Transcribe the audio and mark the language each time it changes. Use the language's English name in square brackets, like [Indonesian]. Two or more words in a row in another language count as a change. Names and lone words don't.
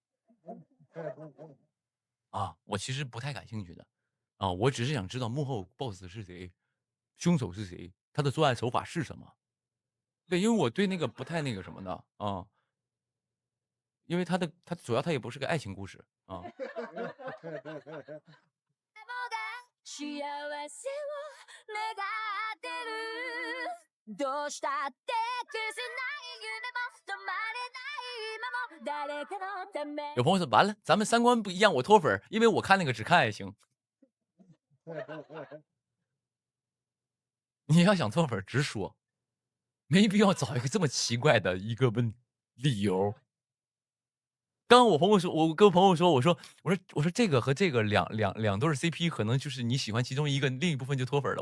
[Chinese] 啊，我其实不太感兴趣的，啊，我只是想知道幕后 boss 是谁，凶手是谁，他的作案手法是什么。对，因为我对那个不太那个什么的啊，因为他主要他也不是个爱情故事啊。 [Japanese] 幸せを願ってるどうしたって消せない夢も止まれない今も誰かのため [Chinese] 有朋友说完了，咱们三观不一样，我脱粉儿，因为我看那个只看爱情。你要想脱粉儿直说，没必要找一个这么奇怪的一个理由。刚刚我朋友说，我跟朋友说，我说这个和这个两对儿 CP，可能就是你喜欢其中一个，另一部分就脱粉儿了。